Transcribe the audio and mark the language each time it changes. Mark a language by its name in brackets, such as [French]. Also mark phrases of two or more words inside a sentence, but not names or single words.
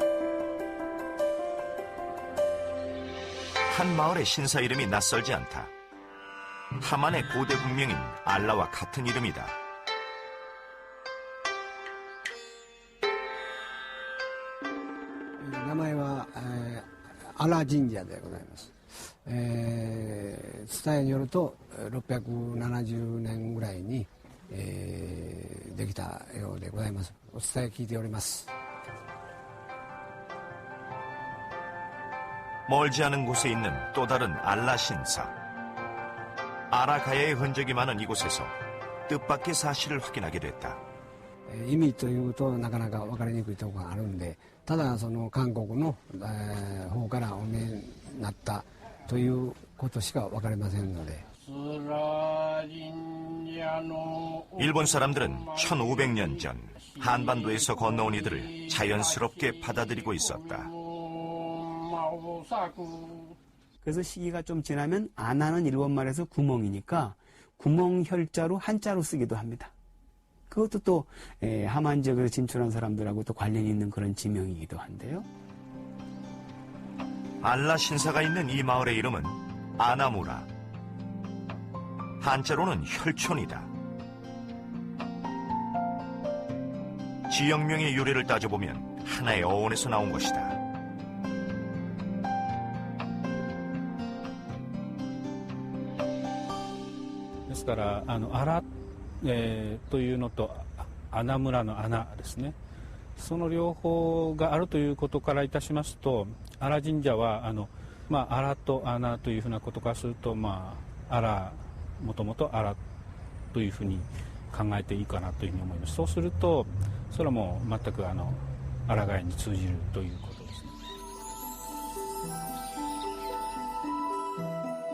[Korean] 한 마을의 신사 이름이 낯설지 않다. 하만의 고대 국명인 알라와 같은 이름이다. [Japanese] 이름은 알라 神社でございます。伝えによると670年ぐらいにできたようでございます。お伝え聞いております。 [Korean] 멀지 않은 곳에 있는 또 다른 알라 신사. 아라가야의 흔적이 많은 이곳에서 뜻밖의 사실을 확인하게 됐다. [Japanese] 意味というとなかなか分かりにくいところがあるんで、ただその韓国の方からお見えになったということしか分かりませんので。 [Korean] 일본 사람들은 1500년 전 한반도에서 건너온 이들을 자연스럽게 받아들이고 있었다. 그래서 시기가 좀 지나면 아나는 일본말에서 구멍이니까 구멍혈자로 한자로 쓰기도 합니다. 그것도 또 하만 지역에서 진출한 사람들하고 또 관련이 있는 그런 지명이기도 한데요. 알라 신사가 있는 이 마을의 이름은 아나무라. 한자로는 혈촌이다. 지역명의 유래를 따져보면 하나의 어원에서 나온 것이다. [Japanese] ですから荒というのと穴村の穴ですね、その両方があるということからいたしますと、荒神社は荒と穴というふうなことからすると、荒もともと荒というふうに考えていいかなというふうに思います。そうするとそれはもう全く荒ガヤに通じるということですね。